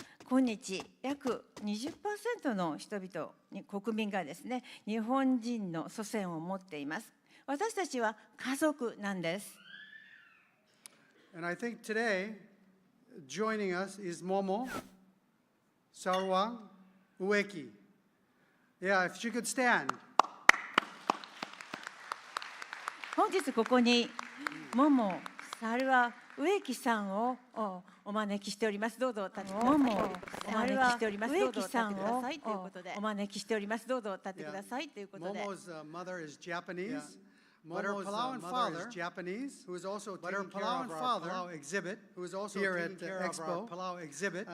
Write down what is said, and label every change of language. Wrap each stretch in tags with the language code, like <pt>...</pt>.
<ja>今日、約 20% の人々、国民がですね、日本人の祖先を持っています。私たちは家族なんです。</ja> <en>And I think today, joining us is Momo, Sarwang, Ueki. Yeah, if she could stand.</en> <ja>本日ここにモモ、サルワ、植木さんをお招きしております。どうぞ立ってください。モモ、サルワ、植木さんをお招きしております。どうぞ立ってくださいということで。</ja> <en>Momo's mother is Japanese. But her Palauan father is Japanese, who is also taking care of our Palau exhibit, who is also here at the Expo. Palau exhibit.</en>